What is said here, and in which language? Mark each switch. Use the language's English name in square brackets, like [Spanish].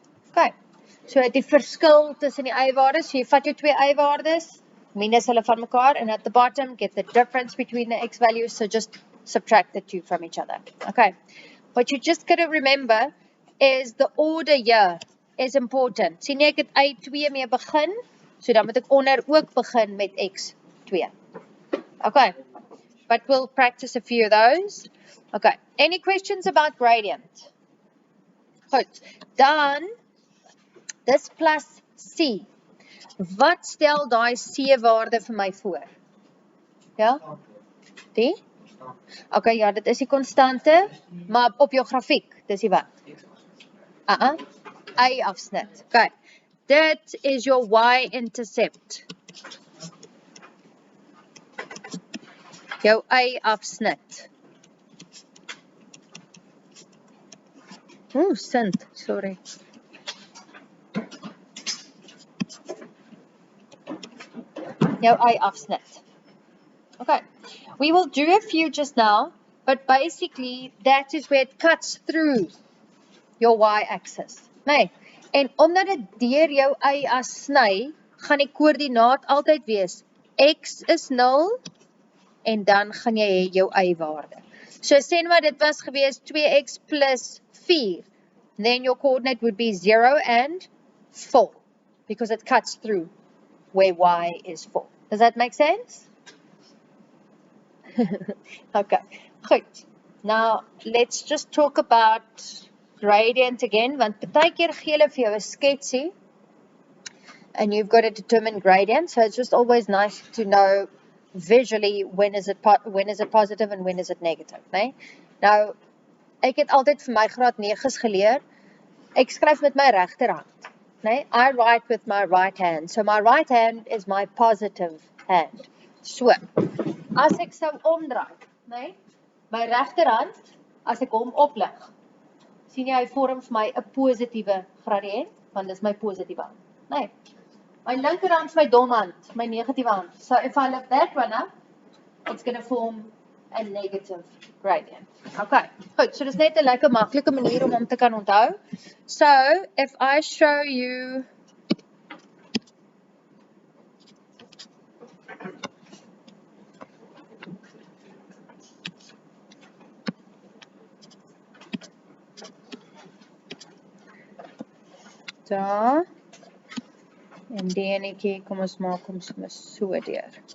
[English] Okay, [Afrikaans] so die verskil tussen die y-waardes, so jy vat jou twee y-waardes, minus hulle van mekaar, [English] and at the bottom, get the difference between the x values, so just subtract the two from each other. Okay, what you just got to remember is the order here is important. [Afrikaans] Sien jy, ek het y2 mee begin, so dan moet ek onder ook begin met x2. [English] Okay, but we'll practice a few of those. Okay, any questions about gradient? [Afrikaans] Goed, dan, dis plus c. Wat stel daai c waarde vir my voor? Ja? Die? Okay, ja, dit is die konstante, maar op jou grafiek, dis die wat? Y-afsnit. [English] Okay, that is your y-intercept. [Afrikaans] Jou y-afsnit. Oeh, sint, sorry. Jou y-afsnit. [English] Okay, we will do a few just now, but basically that is where it cuts through your y-axis. [Afrikaans] Nee, en omdat dit deur jou y-as sny, gaan die koördinaat altyd wees x is 0 en dan gaan jy hê jou y-waarde. [English] So [Afrikaans] sê nou maar dit was gewees [English] 2x plus 4, then your coordinate would be 0 and 4 because it cuts through where y is 4. Does that make sense? Okay, goed. Now, let's just talk about gradient again, [Afrikaans] want partykeer gee hulle vir jou 'n sketsie, [English] and you've got to determine gradient, so it's just always nice to know visually when is it positive and when is it negative, né? [Afrikaans] Nou, ek het altyd vir my graad 9's geleer, ek skryf met my regterhand, né? [English] I write with my right hand, so my right hand is my positive hand. [Afrikaans] So, as ek sou omdraai, né? My regterhand, as ek hom oplig, sien jy, hy vorm vir my 'n positiewe gradiënt, want dis my positiewe hand, né? My linkerhand is my dom hand, my negatiewe hand. [English] So if I lift that one up, it's going to form a negative gradient. [Afrikaans] Okay, goed, so dis net 'n lekker maklike manier om hom te kan onthou. So, [English] if I show you [Afrikaans] daar, en die enetjie, kom ons maak hom so deur.